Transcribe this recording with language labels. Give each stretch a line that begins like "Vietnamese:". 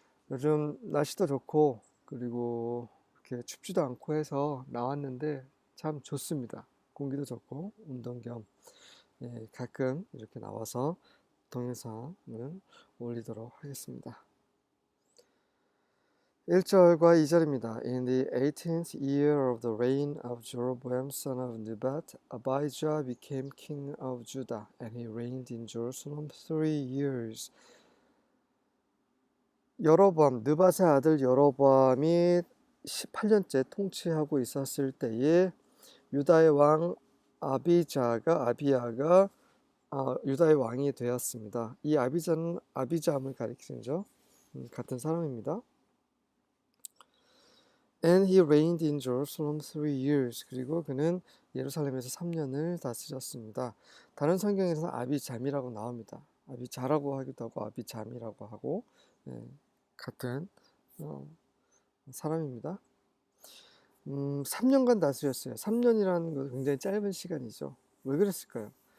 Korean: 요즘 날씨도 좋고 그리고 이렇게 춥지도 않고 해서 나왔는데 참 좋습니다. 공기도 좋고 운동 겸 가끔 이렇게 나와서 동영상을 올리도록 하겠습니다. 1절과 2절입니다.
English: In the 18th year of the reign of Jeroboam son of Nebat, Abijah became king of Judah, and he reigned in Jerusalem 3 years.
Korean: 여로보암, 느밧의 아들 여로보암이 18년째 통치하고 있었을 때에 유다의 왕 아비야가 유다의 왕이 되었습니다. 이 아비자는 아비잠을 가리키죠. 같은 사람입니다.
English: And he reigned in Jerusalem 3 years.
Korean: 그리고 그는 예루살렘에서 3년을 다스렸습니다. 다른 성경에서는 아비잠이라고 나옵니다. 아비자라고 하기도 하고 아비잠이라고 하고 같은 사람입니다. 3년간 다스렸어요. 3년이라는 거 굉장히 짧은 시간이죠. 왜 그랬을까요?